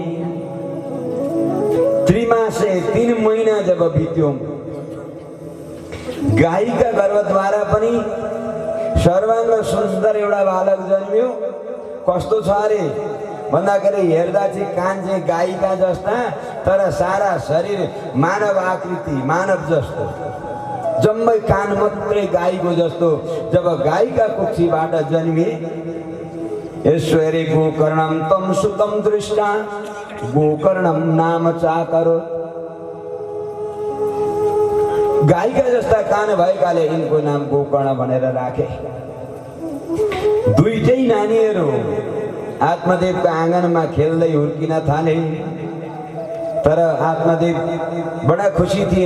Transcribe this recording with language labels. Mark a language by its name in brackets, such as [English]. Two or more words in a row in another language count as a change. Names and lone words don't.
[Nepali] त्रिमासे 3 महिना जब बित्यो, गाईका गर्भद्वारा पनि सर्वाङ्ग सुन्दर एउटा बालक जन्मियो। कस्तो छ अरे भन्दाखेरि हेर्दा चाहिँ कान चाहिँ गाईका जस्ता, तर सारा शरीर मानव आकृति, मानव जस्तो, जम्मै कान मात्रै गाईको जस्तो। जब गाईका कुक्षीबाट जन्मिए, [Sanskrit] ईश्वरे गोकर्णम तम सुतम दृष्टा गोकर्णम नाम चाकरो। [Nepali] गाईका जस्ता कान भएकाले यिनको नाम गोकर्ण भनेर राखे। दुईटै नानीहरू आत्मदेवको आँगनमा खेल्दै हुर्किन थाले। तर आत्मदेव बडा खुसी थिए।